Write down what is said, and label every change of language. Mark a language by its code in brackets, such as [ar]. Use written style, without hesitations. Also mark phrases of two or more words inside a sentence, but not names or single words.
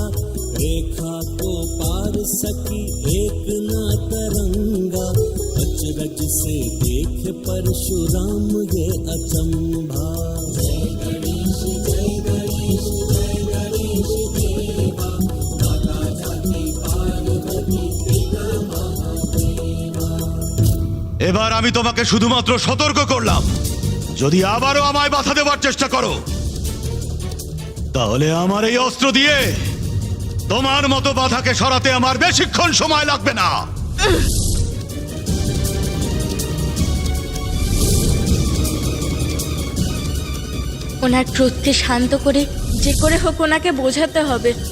[hi] रेखा को पार सकी एक ना तरंगा, अचरज से देख परशुराम ये अचंभा। जय गणेश जय गणेश जय गणेश देवा, माता जाति पार्वती पिता महादेवा। [bn] এবার আমি তোমাকে শুধুমাত্র সতর্ক করলাম, যদি আবারও আমায় বাধা দেওয়ার চেষ্টা করো তাহলে আমার এই অস্ত্র দিয়ে তোমার মতো বাধাকে সরাতে আমার বেশিক্ষণ সময় লাগবে না। ওনার ক্রোধকে শান্ত করে যে করে হোক ওনাকে বোঝাতে হবে।